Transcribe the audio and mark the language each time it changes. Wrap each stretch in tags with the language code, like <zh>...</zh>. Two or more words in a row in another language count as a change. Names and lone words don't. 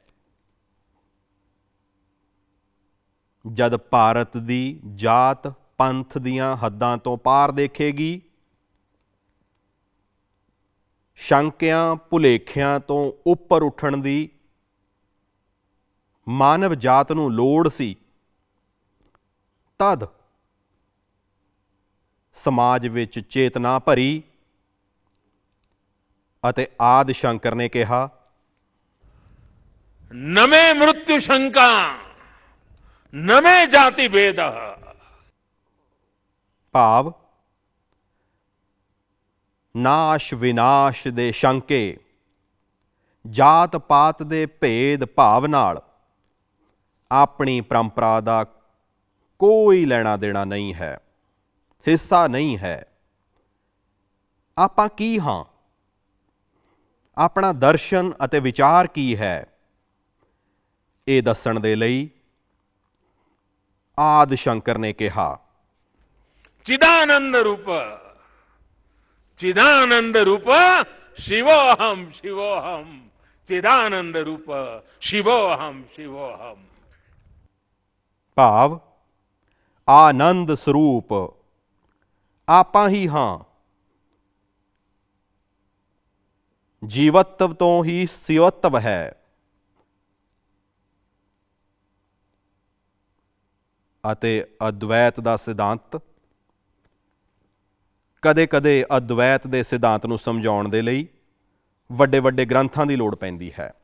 <pa>ਜਦ ਭਾਰਤ ਦੀ ਜਾਤ ਪੰਥ ਦੀਆਂ ਹੱਦਾਂ ਤੋਂ ਪਾਰ ਦੇਖੇਗੀ, ਸ਼ੰਕਿਆਂ ਭੁਲੇਖਿਆਂ ਤੋਂ ਉੱਪਰ ਉੱਠਣ ਦੀ ਮਾਨਵ ਜਾਤ ਨੂੰ ਲੋੜ ਸੀ, ਤਦ ਸਮਾਜ ਵਿੱਚ ਚੇਤਨਾ ਭਰੀ ਅਤੇ ਆਦਿ ਸ਼ੰਕਰ ਨੇ ਕਿਹਾ,</pa> <sa>न मे मृत्यु शंका न मे जाति भेद।</sa> <pa>ਭਾਵ ਨਾਸ਼ ਵਿਨਾਸ਼ ਦੇ ਸ਼ੰਕੇ, ਜਾਤ ਪਾਤ ਦੇ ਭੇਦ ਭਾਵ ਨਾਲ ਆਪਣੀ ਪਰੰਪਰਾ ਦਾ ਕੋਈ ਲੈਣਾ ਦੇਣਾ ਨਹੀਂ ਹੈ, ਹਿੱਸਾ ਨਹੀਂ ਹੈ। ਆਪਾਂ ਕੀ ਹਾਂ, ਆਪਣਾ ਦਰਸ਼ਨ ਅਤੇ ਵਿਚਾਰ ਕੀ ਹੈ, ਇਹ ਦੱਸਣ ਦੇ ਲਈ ਆਦਿ ਸ਼ੰਕਰ ਨੇ ਕਿਹਾ,</pa> <sa>चिदानंद रूप चिदानंद रूप शिवोहम शिवोहम चिदानंद रूप शिवोहम शिवोहम।</sa> <pa>ਭਾਵ ਆਨੰਦ ਸਰੂਪ ਆਪਾਂ ਹੀ ਹਾਂ, ਜੀਵਤਵ ਤੋਂ ਹੀ ਸਿਵਤਵ ਹੈ। ਅਤੇ ਅਦਵੈਤ ਦਾ ਸਿਧਾਂਤ, ਕਦੇ-ਕਦੇ ਅਦਵੈਤ ਦੇ ਸਿਧਾਂਤ ਨੂੰ ਸਮਝਾਉਣ ਦੇ ਲਈ ਵੱਡੇ ਵੱਡੇ ਗ੍ਰੰਥਾਂ ਦੀ ਲੋੜ ਪੈਂਦੀ ਹੈ।</pa>